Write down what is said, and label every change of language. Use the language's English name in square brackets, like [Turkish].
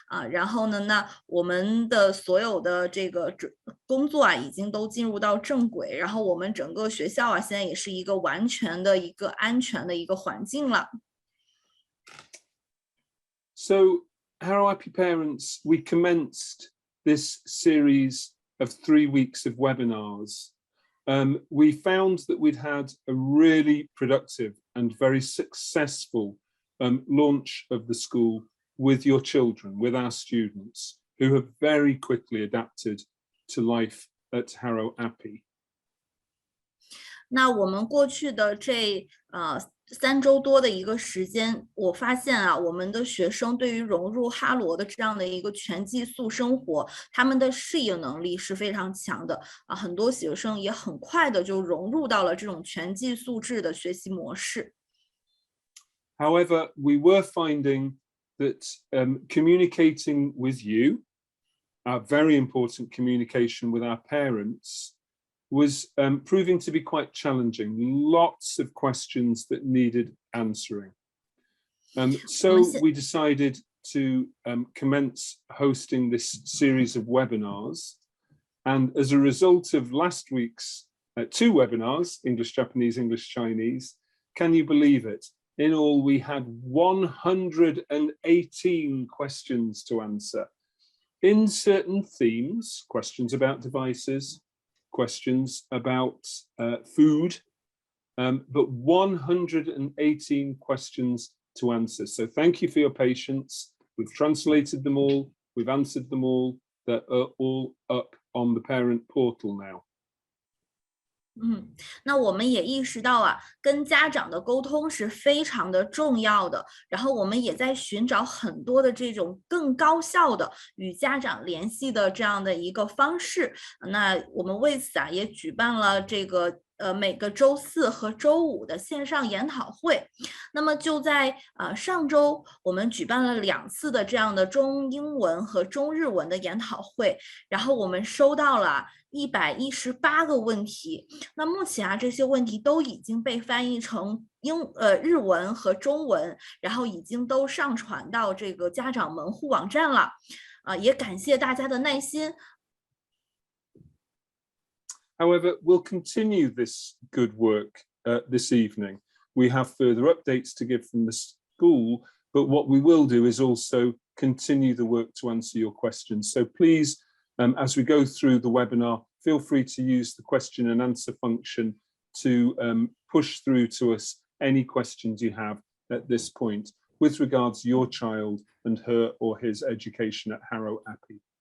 [Chinese] 然后呢，那我们的所有的这个工作已经都进入到正轨，然后我们整个学校现在也是一个完全的一个安全的一个环境了。 [English] So, Harrow Appi parents, we commenced this series of 3 weeks of webinars. We found that we'd had a really productive and very successful launch of the school with your children, with our students, who have very quickly adapted to life at Harrow Appi. [Chinese] 那我们过去的这3周多的一个时间，我发现我们的学生对于融入哈罗的这样的一个全寄宿生活，他们的适应能力是非常强的很多学生也很快的就融入到了这种全寄宿制的学习模式。 [English] However, we were finding that communicating with you, our very important communication with our parents, was proving to be quite challenging. Lots of questions that needed answering. So we decided to commence hosting this series of webinars. And as a result of last week's 2 webinars, English Japanese, English Chinese, can you believe it? In all, we had 118 questions to answer in certain themes, questions about devices, questions about food, but 118 questions to answer. So thank you for your patience. We've translated them all, we've answered them all. They're all up on the parent portal now. [Chinese] 那我们也意识到啊，跟家长的沟通是非常的重要的。然后我们也在寻找很多的这种更高效的与家长联系的这样的一个方式。那我们为此啊，也举办了这个每个周4和周5的线上研讨会。那么就在上周，我们举办了2次的这样的中英文和中日文的研讨会，然后我们收到了118个问题。那目前啊，这些问题都已经被翻译成日文和中文，然后已经都上传到这个家长门户网站了。也感谢大家的耐心。 [English] However, we'll continue this good work this evening. We have further updates to give from the school, but what we will do is also continue the work to answer your questions. So please, as we go through the webinar, feel free to use the question and answer function to push through to us any questions you have at this point with regards to your child and her or his education at Harrow Appi.